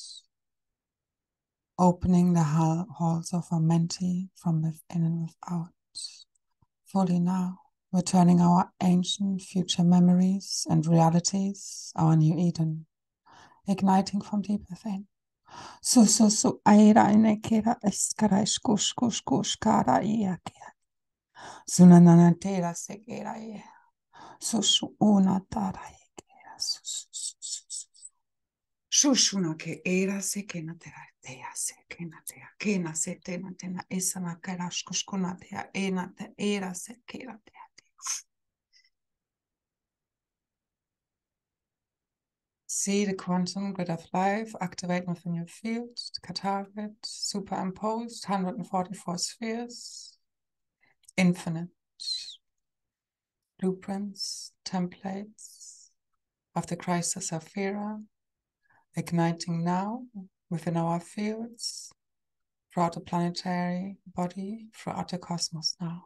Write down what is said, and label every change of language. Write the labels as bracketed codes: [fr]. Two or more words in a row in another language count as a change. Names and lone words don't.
[en] Opening the halls of our menti from within and without. Fully now, returning our ancient future memories and realities, our new Eden, igniting from deep within. Aira inekera eskara kush kara iakea. Sunanana tera sekera ye. Una tara yekera. Shushuna ke era sekena tera tea sekena tea. Kena setena tena esana karash kushkuna tea ena te era sekera tea. See the quantum grid of life activate within your field, the Qatar grid, superimposed, 144 spheres, infinite blueprints, templates of the Christ of Saphira, igniting now within our fields, throughout the planetary body, throughout the cosmos now.